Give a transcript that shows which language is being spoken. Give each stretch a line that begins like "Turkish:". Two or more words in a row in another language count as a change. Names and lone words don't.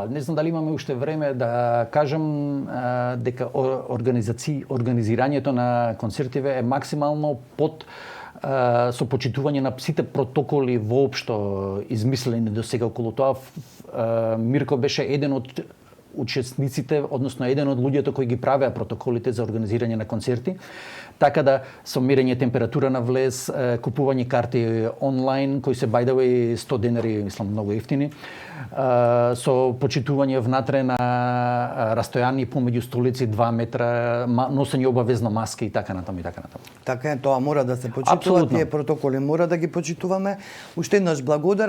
Macedonian: Не знам дали имаме уште време да кажам дека организирањето на концертиве е максимално под со почитување на сите протоколи воопшто измислени до сега околу тоа. Мирко беше еден од учесниците, односно еден од луѓето кои ги правеа протоколите за организирање на концерти. Така да со мерење температура на влез, купување карти онлайн кои се
English: by the way
Macedonian: 100 денари, мислам многу ефтини, со почитување внатре на растојани помеѓу столици 2 метра, носење обавезно маски и така натаму и така натаму. Така е, тоа мора да се почитува, тие протоколи мора да ги почитуваме. Уште еднаш благодарам.